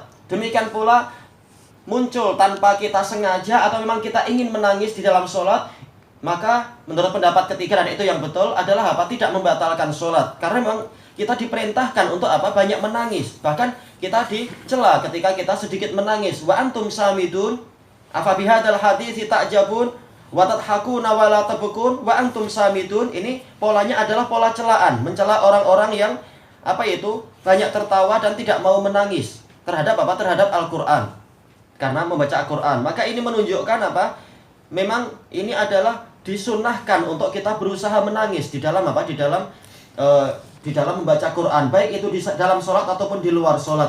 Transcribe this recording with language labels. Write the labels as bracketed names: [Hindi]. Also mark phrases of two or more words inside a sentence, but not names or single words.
[Indonesian] Demikian pula muncul tanpa kita sengaja atau memang kita ingin menangis di dalam sholat, maka menurut pendapat ketiga, dan itu yang betul, adalah apa? Tidak membatalkan sholat. Karena memang kita diperintahkan untuk apa? Banyak menangis. Bahkan kita dicela ketika kita sedikit menangis. [Arabic] وأنتم سامدون أفبهذا الحديث تعجبون. وتضحكون ولا تبكون وأنتم سامدون. [Indonesian] Ini polanya adalah pola celaan, mencela orang-orang yang banyak tertawa dan tidak mau menangis terhadap terhadap Al-Qur'an. Karena membaca Al-Qur'an. Maka ini menunjukkan memang ini adalah disunnahkan untuk kita berusaha menangis di dalam di dalam membaca Quran, baik itu di dalam sholat ataupun di luar sholat.